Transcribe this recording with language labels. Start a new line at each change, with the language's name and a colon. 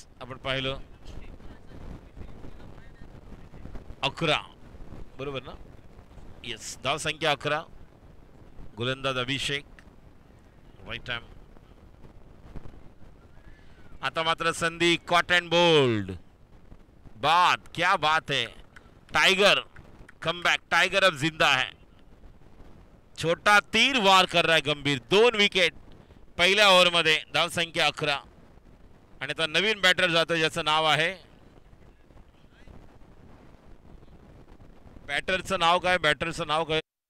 Marathi: आपण पाहिलं 11 बरोबर ना. येस, धाव संख्या 11. गोलंदाज अभिषेक. Right time. आता मात्र संधी कॉट अँड बोल्ड.
Hindi: बात, क्या बात है. Tiger comeback. टाइगर अब जिंदा है. छोटा तीर वार कर रहा है गंभीर.
Marathi: 2 विकेट पहिल्या ओव्हरमध्ये. धावसंख्या 11. आणि आता नवीन बॅटर जातो ज्याचं नाव आहे, बॅटरचं नाव काय?